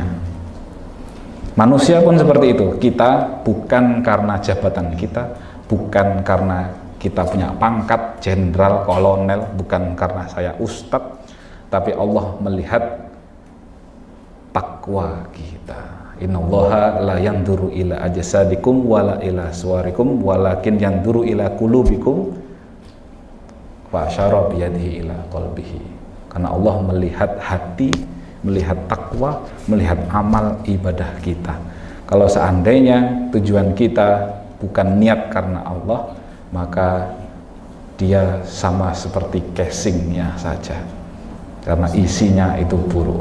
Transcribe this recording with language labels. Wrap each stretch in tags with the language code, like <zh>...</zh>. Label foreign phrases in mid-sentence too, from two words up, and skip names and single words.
<id>Manusia pun seperti itu. Kita bukan karena jabatan kita, bukan karena kita punya pangkat jenderal, kolonel, bukan karena saya ustadz, tapi Allah melihat takwa kita.</id> <ar>إن الله لا ينظر إلى أجسادكم ولا إلى صوركم ولكن ينظر إلى قلوبكم وأشار بيده إلى قلبه.</ar> <id>Karena Allah melihat hati, melihat takwa, melihat amal ibadah kita. Kalau seandainya tujuan kita bukan niat karena Allah, maka dia sama seperti casingnya saja, karena isinya itu buruk.</id>